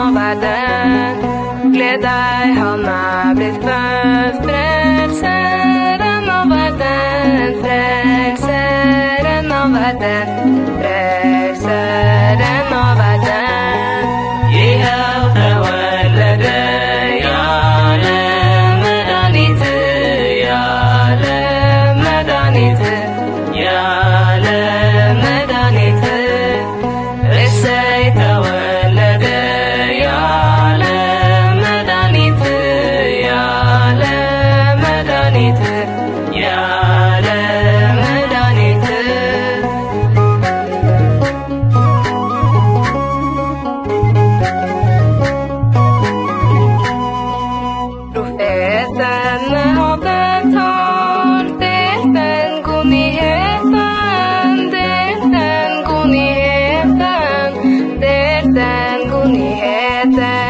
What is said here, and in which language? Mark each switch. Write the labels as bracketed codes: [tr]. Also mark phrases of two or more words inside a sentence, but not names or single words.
[no] verden. Gled deg, han blitt født, frelseren av verden, frelseren av verden, frelseren av verden. [am] ይኸው ተወለደ የዓለም መድኃኒት፣ የዓለም መድኃኒት፣ የዓለም መድኃኒት። እሰይ ተወለደ የዓለም መድኃኒት፣ የዓለም መድኃኒት፣ የዓለም መድኃኒት። [no] Profeten hadde talt, delt den godnyheten, delt den godnyheten, delt den godnyheten.